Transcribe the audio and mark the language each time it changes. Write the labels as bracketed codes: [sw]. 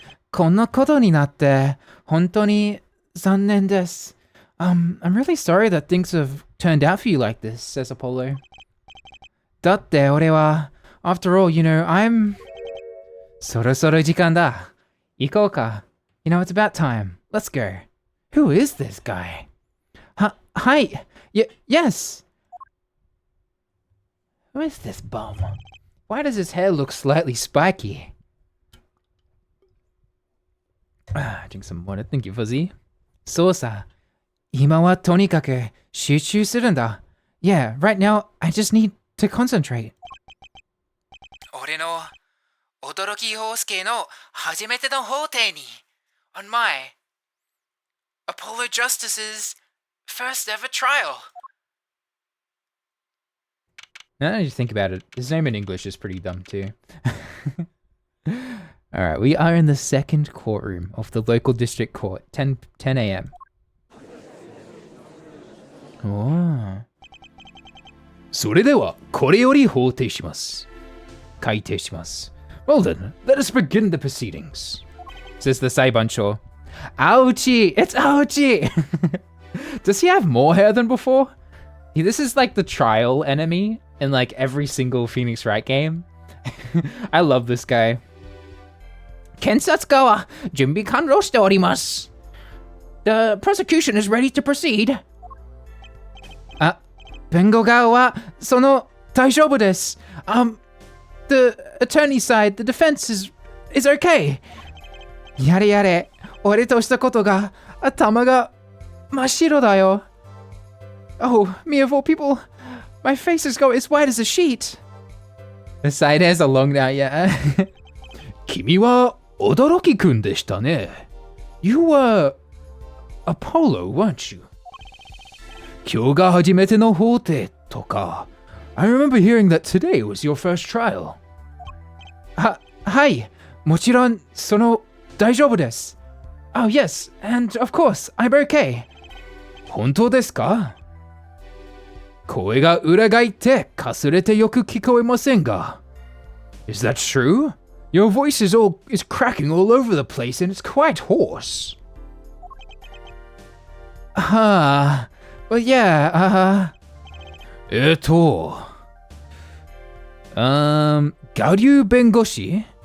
[ja] こんなことになって本当に残念です. [en] I'm really sorry that things have turned out for you like this, says Apollo. [ja] だって俺は [en] After all, you know, I'm... [ja] そろそろ時間だ.行こうか. [en] You know, it's about time. Let's go. Who is this guy? Hi. Yes. Who is this bum? Why does his hair look slightly spiky? Drink some water. Thank you, Fuzzy. [ja] そうさ. 今はとにかく集中するんだ. [en] Yeah, right now, I just need to concentrate. [ja] 俺の驚き陽介の初めての法廷に [en] on my Apollo Justice's first ever trial. Now that you think about it, his name in English is pretty dumb too. Alright, we are in the second courtroom of the local district court, 10 a.m. Oh. [ja] それではこれより法廷します。開廷します。 [en] Well then, let us begin the proceedings. Says the Saibansho. Ouchie! It's Ouchie! Does he have more hair than before? This is like the trial enemy in like every single Phoenix Wright game. I love this guy. [ja] 検察官は準備完了しております. [en] The prosecution is ready to proceed. [ja] 弁護側はその大丈夫です. [en] The attorney side, the defense is okay. [ja] やれやれ、俺としたことが頭が真っ白だよ. [en] Oh, me of all people, my face is as white as a sheet. The side hairs are long now, yeah. [ja] 君は驚きくんでしたね. [en] You were Apollo, weren't you? [ja] 今日が初めての法廷とか. [en] I remember hearing that today was your first trial. [ja] はい、もちろんその大丈夫です. [en] Oh yes, and of course, I'm okay. [ja] 本当ですか? 声が裏返ってかすれてよく聞こえませんが. [en] Is that true? Your voice is cracking all over the place and it's quite hoarse. Well yeah, ガリュー弁護士?